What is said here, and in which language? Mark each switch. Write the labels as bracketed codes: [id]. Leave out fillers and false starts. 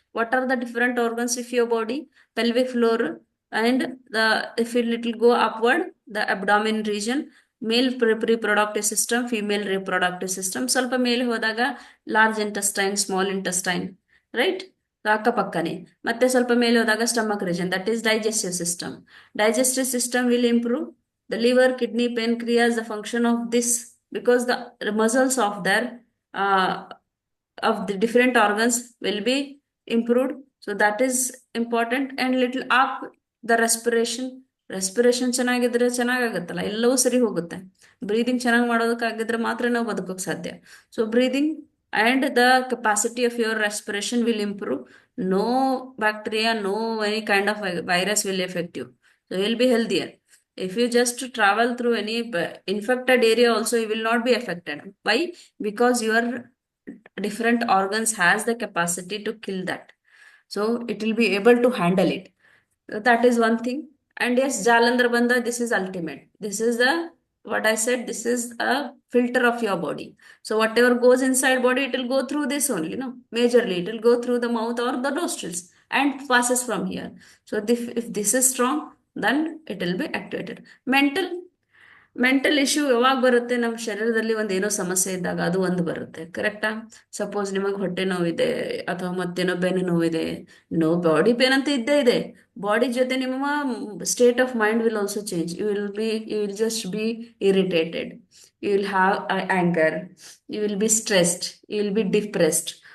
[en] What are the different organs of your body? Pelvic floor and the if it will go upward the abdomen region, male reproductive system, female reproductive system. [kn] ಸ್ವಲ್ಪ ಮೇಲೆ ಹೋದಾಗ large intestine, small intestine, right? ಅಕ್ಕಪಕ್ಕನೆ. ಮತ್ತೆ ಸ್ವಲ್ಪ ಮೇಲೆ ಹೋದಾಗ stomach region, [en] That is digestive system. Digestive system will improve. The liver, kidney, pancreas, the function of this, because the muscles uh, of the different organs will be improved. So that is important. And little up the [kn] respiration ಚೆನ್ನಾಗಿದ್ರೆ ಚೆನ್ನಾಗಾಗತ್ತಲ್ಲ, ಎಲ್ಲವೂ ಸರಿ ಹೋಗುತ್ತೆ. Breathing ಚೆನ್ನಾಗಿ ಮಾಡೋದಕ್ಕಾಗಿದ್ರೆ ಮಾತ್ರ ನಾವು ಬದುಕೋಕ್ ಸಾಧ್ಯ. [en] So breathing and the capacity of your respiration will improve. No bacteria, no any kind of virus will affect you. So you'll be healthier. If you just travel through any infected area also, you will not be affected. Why? Because your different organs has the capacity to kill that. So it will be able to handle it. That is one thing. And yes, Jalandhar Bandha, this is ultimate. This is the, what I said, this is a filter of your body. So whatever goes inside body, it will go through this only, no? Majorly, it will go through the mouth or the nostrils and passes from here. So if this is strong, then it will be activated. [kn] Mental issue ಯಾವಾಗ ಬರುತ್ತೆ? ನಮ್ಮ ಶರೀರದಲ್ಲಿ ಒಂದೇನೋ ಸಮಸ್ಯೆ ಇದ್ದಾಗ ಅದು ಒಂದು ಬರುತ್ತೆ, ಕರೆಕ್ಟಾ? ಸಪೋಸ್ ನಿಮಗೆ ಹೊಟ್ಟೆ ನೋವಿದೆ ಅಥವಾ ಮತ್ತೇನೋ ಬೆನ್ನು ನೋವಿದೆ, ಬಾಡಿ ಪೇನ್ ಅಂತ ಇದ್ದೇ ಇದೆ. ಬಾಡಿ ಜೊತೆ ನಿಮ್ಮ [en] State of mind will also change. You will just be irritated, you will have anger, you will be stressed, you will be depressed.